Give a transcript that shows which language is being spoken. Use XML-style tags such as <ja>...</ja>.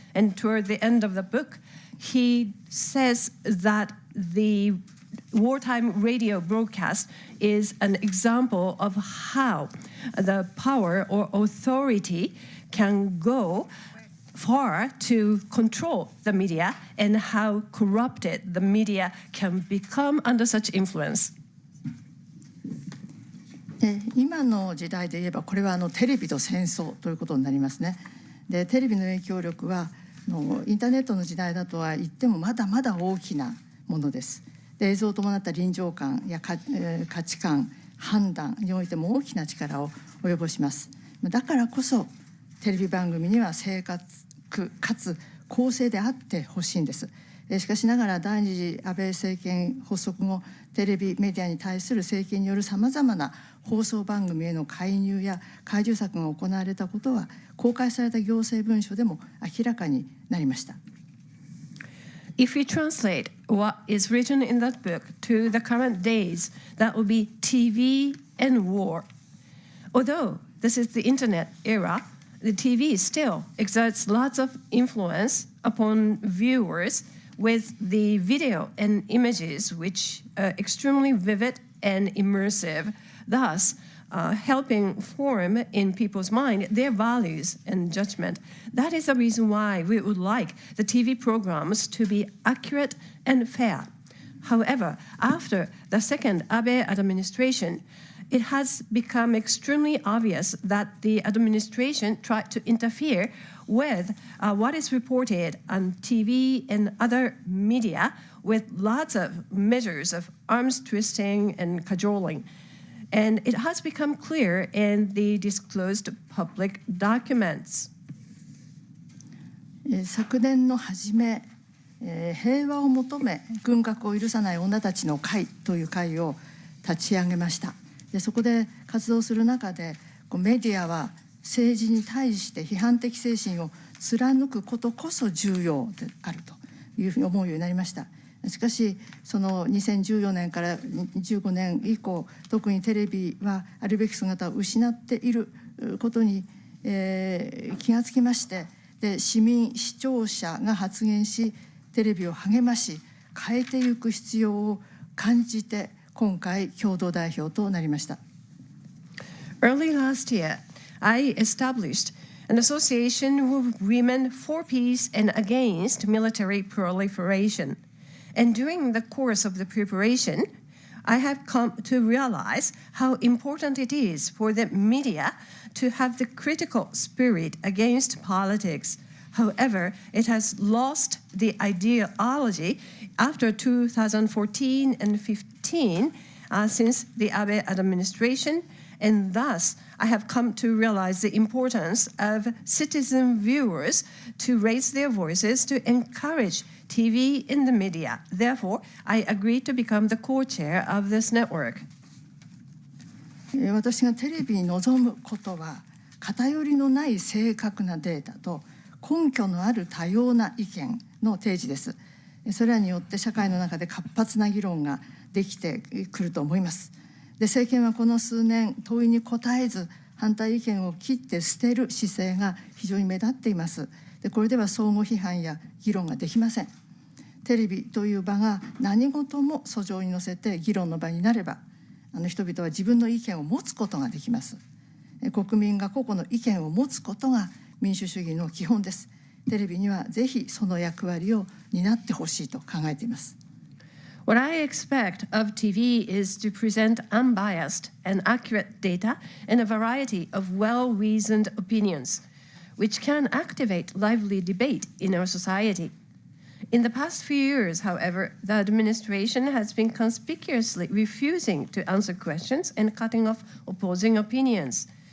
<en>And toward the end of the book, he says that the wartime radio broadcast is an example of how the power or authority can go far to control the media and how corrupted the media can become under such influence.</en> <ja>今の時代で言えばこれはテレビと戦争ということになりますね。でテレビの影響力はインターネットの時代だとは言ってもまだまだ大きなものです。で映像を伴った臨場感や価値観、判断においても大きな力を及ぼします。だからこそテレビ番組には正確かつ公正であってほしいんです。しかしながら第二次安倍政権発足後、テレビメディアに対する政権によるさまざまな放送番組への介入や懐柔策が行われたことは公開された行政文書でも明らかになりました。</ja> <en>If we translate what is written in that book to the current days, that would be TV and war. Although this is the internet era, the TV still exerts lots of influence upon viewers with the video and images which are extremely vivid and immersive, thus helping form in people's mind their values and judgment. That is the reason why we would like the TV programs to be accurate and fair. However, after the second Abe administration, it has become extremely obvious that the administration tried to interfere with what is reported on TV and other media with lots of measures of arms twisting and cajoling. And it has become clear in the disclosed public documents.</en> <ja>昨年の初め、平和を求め軍拡を許さない女たちの会という会を立ち上げました。でそこで活動する中でメディアは政治に対して批判的精神を貫くことこそ重要であるというふうに思うようになりました。しかしその2014年から15年以降、特にテレビはあるべき姿を失っていることに、気がつきまして、で市聴者が発言しテレビを励まし変えていく必要を感じて、今回共同代表となりました。</ja> <en>Early last year, I established an association of women for peace and against military proliferation. And during the course of the preparation, I have come to realize how important it is for the media to have the critical spirit against politics. However, it has lost the ideology after 2014 and 15 since the Abe administration, and thus I have come to realize the importance of citizen viewers to raise their voices to encourage TV in the media. Therefore, I agreed to become the co-chair of this network.</en> <ja>私がテレビに望むことは、偏りのない正確なデータと根拠のある多様な意見の提示です。それらによって社会の中で活発な議論ができてくると思います。で、政権はこの数年問いに答えず反対意見を切って捨てる姿勢が非常に目立っています。で、これでは相互批判や議論ができません。テレビという場が何事も訴状に乗せて議論の場になれば、人々は自分の意見を持つことができます。国民が個々の意見を持つことが民主主義の基本です。テレビにはぜひその役割を担ってほしいと考えています。</ja> <en>What I expect of TV is to present unbiased and accurate data and a variety of well-reasoned opinions, which can activate lively debate in our society. In the past few years, however, the administration has been conspicuously refusing to answer questions and cutting off opposing opinions.</en>